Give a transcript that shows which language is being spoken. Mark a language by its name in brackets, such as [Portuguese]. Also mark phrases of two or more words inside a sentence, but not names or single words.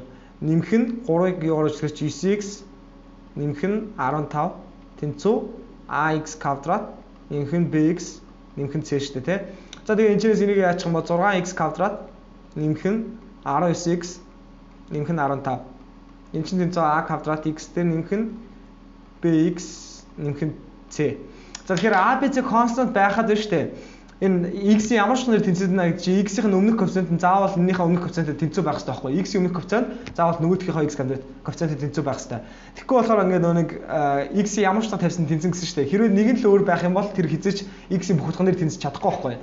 [Mongolian] Нэмэх нь 3-ыг юу гаргаж ирэхээр 9x нэмэх нь 15 тэнцүү ax квадрат нэмэх нь bx нэмэх нь c шүү дээ тий. За тэгээ энэ чинээс энийг яачих юм бол 6x квадрат нэмэх нь 19x нэмэх нь 15. Энэ чинь тэнцүү a квадрат x дээр нэмэх нь bx нэмэх нь c. За тэгэхээр a b c constant байхад байна шүү дээ. Энэ x-ийн ямар ч нэр тэнцэнэ гэж x-ийн өмнөх коэффициент нь заавал энэнийхээ өмнөх коэффициентэд тэнцүү байх хэрэгтэй байхгүй. X-ийн өмнөх коэффициент заавал нөгөөдхийнхөө x коэффициентэд тэнцүү байх хэрэгтэй. Тэгэхгүй болохоор ингээд нэг x-ийн ямар ч тавьсан тэнцэн гэсэн шүү дээ. Хэрвээ нэг нь л өөр байх юм бол тэр хизээч x-ийн бүх утган дээр тэнцэж чадахгүй байхгүй.